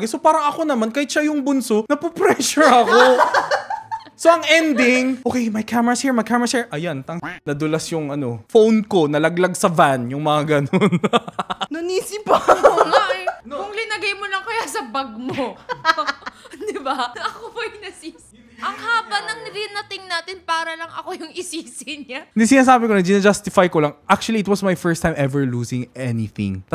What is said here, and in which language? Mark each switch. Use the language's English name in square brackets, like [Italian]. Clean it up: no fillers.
[Filipino] So parang ako naman, kahit siya yung bunso, napopressure ako. [English] So ang ending, okay, my camera's here. [Filipino] Ayan, nadulas yung phone ko, nalaglag sa van, yung mga ganun. Nanisi pa. Oo nga eh. Kung linagay mo lang kaya sa bag mo. Di ba? Ako pa yung nasisi. Ang haba ng rinating natin para lang ako yung isisi niya. Hindi, sinasabi ko na, gina-justify ko lang. [English] Actually, it was my first time ever losing anything.